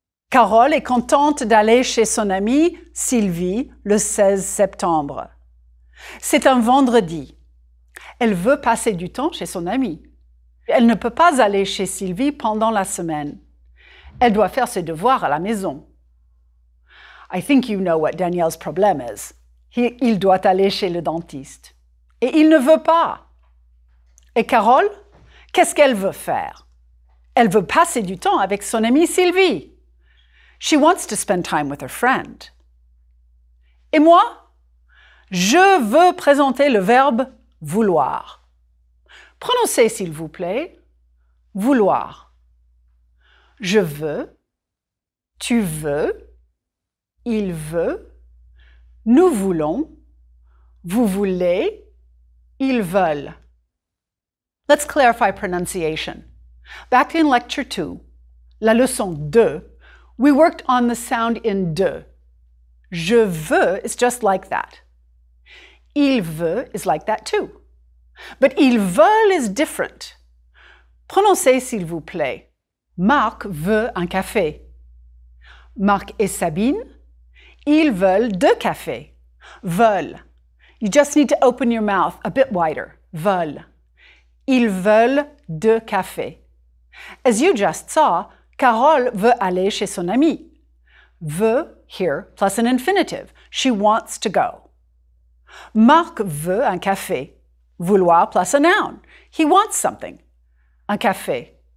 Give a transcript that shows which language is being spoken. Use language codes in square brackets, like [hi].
[fr] Carole est contente d'aller chez son amie Sylvie le 16 septembre. C'est un vendredi. Elle veut passer du temps chez son amie. Elle ne peut pas aller chez Sylvie pendant la semaine. Elle doit faire ses devoirs à la maison. [en] I think you know what Daniel's problème is. [fr] Il doit aller chez le dentiste. Et il ne veut pas. Et Carole, qu'est-ce qu'elle veut faire? Elle veut passer du temps avec son amie Sylvie. [en] She wants to spend time with her friend. [fr] Et moi, je veux présenter le verbe vouloir. Prononcez, s'il vous plaît, vouloir. Je veux, tu veux, il veut, nous voulons, vous voulez, ils veulent. [en] Let's clarify pronunciation. Back in lecture 2, la leçon 2, we worked on the sound in de. Je veux is just like that. Il veut is like that too. But ils veulent is different. [fr] Prononcez, s'il vous plaît. Marc veut un café. Marc et Sabine, ils veulent 2 cafés. Veulent. [en] You just need to open your mouth a bit wider. [fr] Veulent. Ils veulent 2 cafés. [en] As you just saw, [fr] Carole veut aller chez son amie. [en] Veut here plus an infinitive. She wants to go. [fr] Marc veut un café. [en] Vouloir plus a noun. He wants something. Un café.